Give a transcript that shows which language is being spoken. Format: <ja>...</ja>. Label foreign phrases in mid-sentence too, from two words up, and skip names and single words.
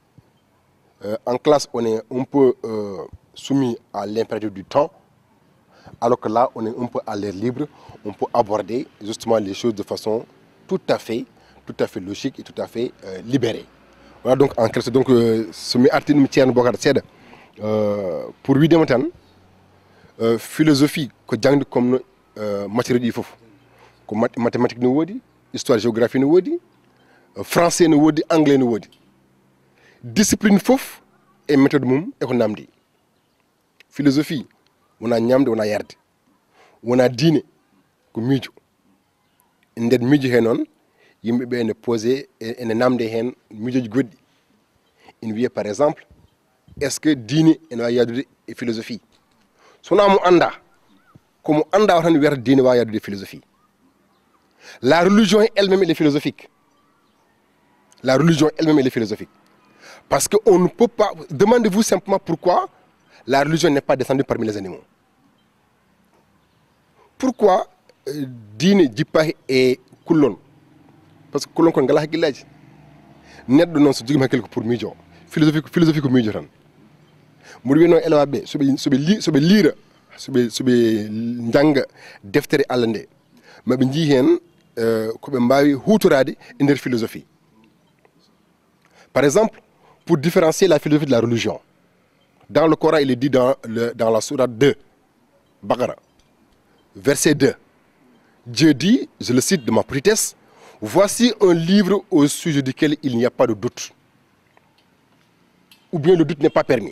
<fr>En classe, on est un peu soumis à l'impératif du temps, alors que là, on est un peu à l'air libre, on peut aborder justement les choses de façon tout à fait logique et tout à fait libérée. Voilà donc en quelque sorte, donc ce article Thierno Bocar Sed pour lui démonter philosophie que jàng comme matière</fr> <ff>di fofu ko mathématique no wodi, histoire géographie no wodi, français no wodi, anglais no wodi. Discipline fofu</ff> <fr>et méthode</fr> <ff>mum e ko namdi. philosophie wona ñamde wona yarde wona diine ko miijo nder miijo he noon yimɓe ɓe ene posé ene namde hen miijoji goɗɗi ina wiya</ff> <fr>par exemple est ce que</fr> <ff>diine ene wawi yadude e philosophie sona mo anda komo anda tan wiyata diine wawi yadude philosophie.</ff> <fr>La religion elle-même elle est philosophique. La religion elle-même elle est philosophique. Parce qu'on ne peut pas... Demandez-vous simplement pourquoi la religion n'est pas descendue parmi les animaux.</fr> <ff>Pourquoi diine jippa e kullon?</ff> <fr>Parce que</fr> <ff>kullon kon ngala hakkillaji. Neddo non so jogima hakkille ko pour miijo. Philosophie ko miijo tan. Mo wi no elwaɓe soɓe liira soɓe janga deftere Allah nde maɓe jii hen koɓe mbawi hutorade e nder philosophie.</ff> <fr>Par exemple, pour différencier la philosophie de la religion, dans le Coran il est dit dans la sourate 2 Baqara verset 2, Dieu dit, je le cite de ma politesse, voici un livre au sujet duquel il n'y a pas de doute, ou bien le doute n'est pas permis.</fr>